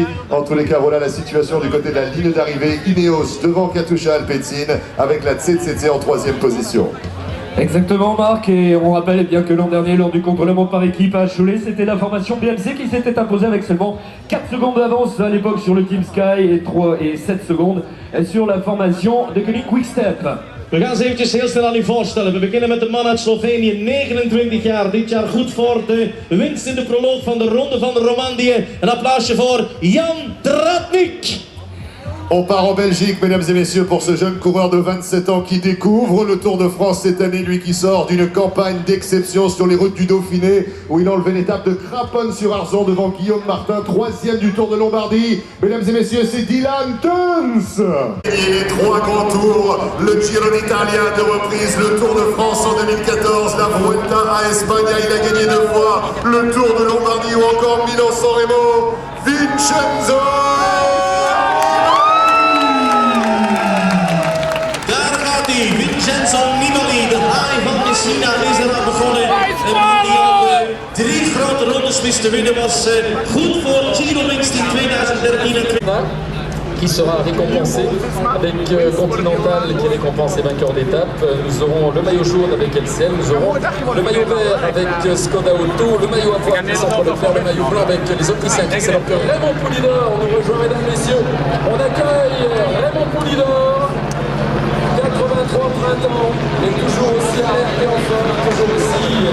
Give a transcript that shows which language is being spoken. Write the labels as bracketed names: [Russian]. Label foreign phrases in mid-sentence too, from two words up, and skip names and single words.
[French] En tous les cas, voilà la situation du côté de la ligne d'arrivée. Ineos devant Katusha Alpecin avec la CCC en troisième position. Exactement Marc, et on rappelle bien que l'an dernier lors du contre-la-montre par équipe à Cholet, c'était la formation BMC qui s'était imposée avec seulement 4 secondes d'avance à l'époque sur le Team Sky et 3 et 7 secondes sur la formation de Koenig Quickstep. [Dutch] We gaan ze eventjes heel snel aan u voorstellen. We beginnen met de man uit Slovenië, 29 jaar, dit jaar goed voor de winst in de proloog van de Ronde van de Romandie. Een applausje voor Jan Tratnik. [French] On part en Belgique, mesdames et messieurs, pour ce jeune coureur de 27 ans qui découvre le Tour de France cette année, lui qui sort d'une campagne d'exception sur les routes du Dauphiné, où il a enlevé l'étape de Craponne-sur-Arzon devant Guillaume Martin, troisième du Tour de Lombardie. Mesdames et messieurs, c'est Dylan Teuns. Les 3 grands tours, le Giro d'Italia de reprise, le Tour de France en 2014, la Vuelta à Espagne, il a gagné 2 fois, le Tour de Lombardie ou encore Milan-San Remo, Vincenzo [Dutch] Vincenzo Nibali, de haai van Messina, is er al begonnen. En die al 3 grote rondes wist te winnen, was goed voor Giro winst in 2013. [French] Qui sera récompensé avec Continental qui récompense les vainqueurs d'étape. Nous aurons le maillot jaune avec LCL, nous aurons le maillot vert avec Skoda Auto, le maillot avoine qui s'en le faire, le maillot blanc avec les Autrichiens. C'est alors que Raymond Poulidor nous rejoint, mesdames et messieurs. On accueille Raymond Poulidor, 83 printemps, et toujours aussi alerte et en forme, toujours aussi.